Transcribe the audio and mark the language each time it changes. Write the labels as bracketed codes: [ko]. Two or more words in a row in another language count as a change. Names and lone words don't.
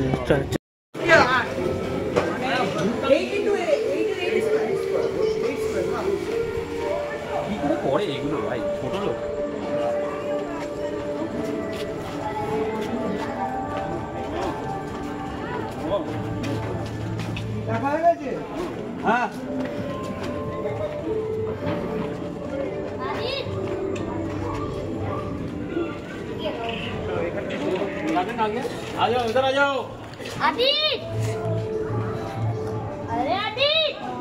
[bn] পরে এগুলো ভাই ছোট লোক দেখা হয়ে গেছে। হ্যাঁ, [hi] आ जाओ इधर आ जाओ। आदित, अरे आदित,